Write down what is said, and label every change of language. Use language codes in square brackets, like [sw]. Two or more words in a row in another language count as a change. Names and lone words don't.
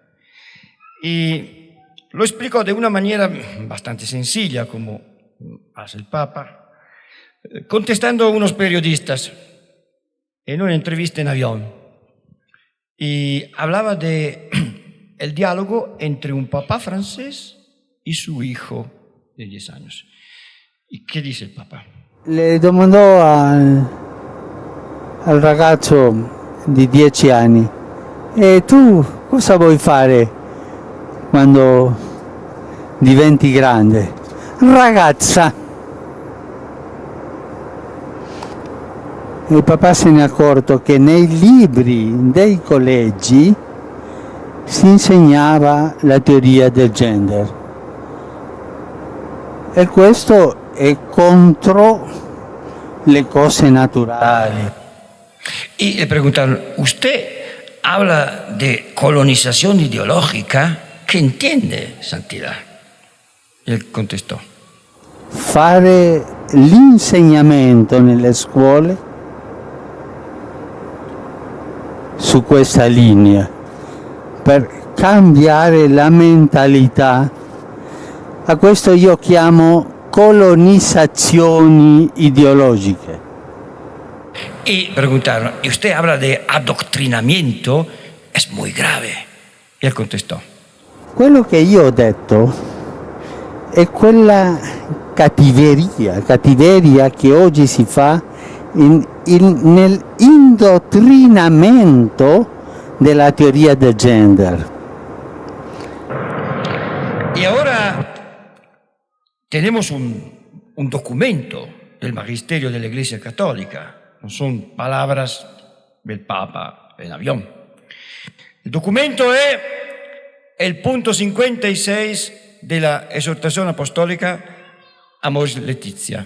[es] Y lo explico de una manera bastante sencilla, como hace el Papa, contestando a unos periodistas en una entrevista en avión. Y hablaba de el diálogo entre un papá francés y su hijo de 10 años. ¿Y qué dice el Papa? [it] Le domandò al ragazzo di 10 anni: e tu cosa vuoi fare quando diventi grande? Ragazza. Il papà se ne è accorto che nei libri dei collegi si insegnava la teoria del gender. E questo è contro le cose naturali. [es] Y le preguntaron, ¿usted habla de colonización ideológica? ¿Qué entiende, Santidad? Y él contestó: [it] Fare l'insegnamento nelle scuole su questa linea per cambiare la mentalità. A questo io chiamo colonizzazioni ideologiche. [es] Y preguntaron, ¿y usted habla de adoctrinamiento? Es muy grave. Y él contestó: [it] Quello che io ho detto è quella cattiveria che oggi si fa nell'indottrinamento della teoria del gender. [es] Y ahora tenemos un documento del Magisterio de la Iglesia Católica. No son palabras del Papa en avión. El documento es el punto 56 de la exhortación apostólica Amoris Laetitia.